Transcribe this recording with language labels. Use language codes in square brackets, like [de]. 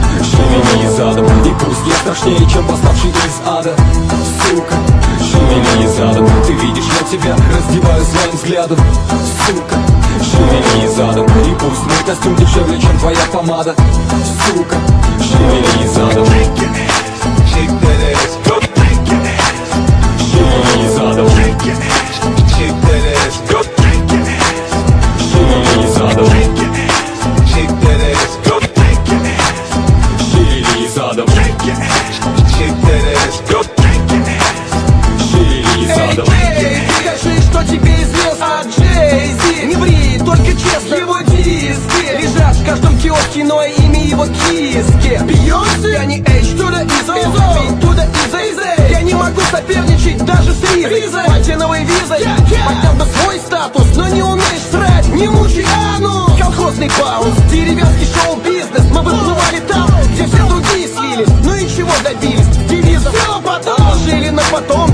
[ru] Шевели задом, и пусть я страшнее, чем восставший из ада, сука. Шевели задом, ты видишь, я тебя раздеваю своим взглядом, сука. Шевели задом, и пусть мой костюм дешевле, чем твоя помада, сука. Шевели задом. [en] Shake that ass, go shake your ass. [ru] Шевели задом. [en] Shake your ass, shake that ass, go shake your ass. [ru] Шевели задом. [en] Shake your ass, shake that ass, go shake your ass. [ru] Шевели задом. [en] Shake your ass, shake that ass, go shake your ass. [ru] Шевели задом. Эй, скажи, что тебе известно от Джей-Зи. Не ври, только честно. Его диски лежат в каждом киоске, но имя его киски. Бейонсе? Я не [en] H, to the Izzo, B to the Izzy. [ru] Я не могу соперничать даже с Ризой. Платиновой визой, поднял бы свой статус, но не умеешь срать, не мучай анус. Колхозный баунс, деревенский шоу-бизнес. Мы выплывали там, где все другие слились. Ну и чего добились? Девизом все потом жили на потом.